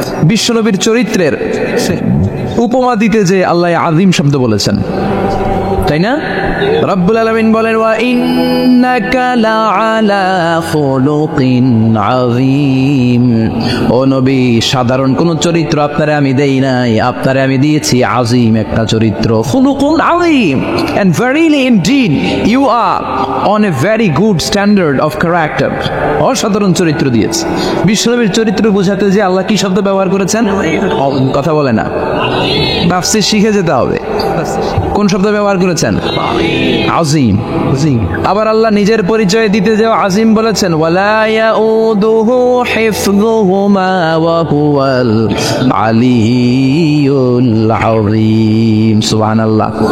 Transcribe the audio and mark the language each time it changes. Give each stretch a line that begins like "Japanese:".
Bangla: বিশ্বনবীর চরিত্রের উপমা দিতে যে আল্লাহ আযীম শব্দ বলেছেন, তাই না? রব্বুল আলামিন বলেন
Arabic: ওয়া ইন্নাকা লাআলা খুলুকিন আযীম
Bangla: ও নবী, সাধারণ কোন চরিত্র আপনারে আমি দেই নাই, আপনারে আমি দিয়েছি আজিম একটা চরিত্র।
Arabic: খুলুকুন আযীম,
English: and verily indeed you are on a very good standard of character.
Bangla: অসাধারণ চরিত্র দিয়েছে। বিশ্বনবীর চরিত্র বোঝাতে যে আল্লাহ কি শব্দ ব্যবহার করেছেন কথা বলে না, তাফসীর শিখে যেতে হবে। কোন শব্দ ব্যবহার করেছেন? আযীম। আবার আল্লাহ নিজের পরিচয় দিতে যে আজিম বলেছেন,
Arabic: ওয়ালা ইয়াউদুহু হিফযুহুমা ওয়া হুয়াল আলিয়্যুল আযীম।
Bangla: সুবহানাল্লাহ।